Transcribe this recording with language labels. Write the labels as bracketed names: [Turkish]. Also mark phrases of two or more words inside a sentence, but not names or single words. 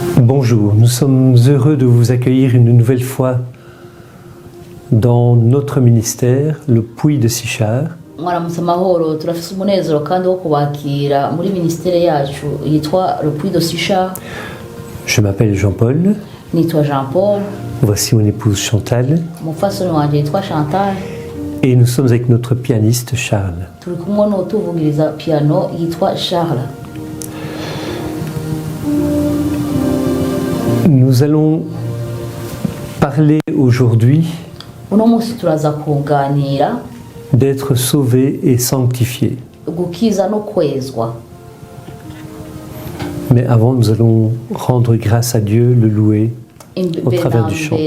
[French] Bonjour, nous sommes heureux de vous accueillir une nouvelle fois dans notre ministère, le Puy de Sichar. [Rundi] mwaramutse amahoro turafise umunezero kandi wo kubakira muri ministere yacu yitwa le Puy de Sichar. [French] Je m'appelle Jean-Paul. [Rundi] Nitwa Jean-Paul. [French] Voici mon épouse Chantal. [Rundi] Umufasoni wanje yitwa Chantal. [French] Et nous sommes avec notre pianiste Charles. [Rundi] Turi kumwe n'utuvugiriza piano yitwa Charles. [French] Nous allons parler aujourd'hui [Rundi] Uno munsi turaza kuganira [French] d'être sauvés et sanctifiés. [Rundi] gukiza no kwezwa. [French] Mais avant, nous allons rendre grâce à Dieu, le louer au travers du chant.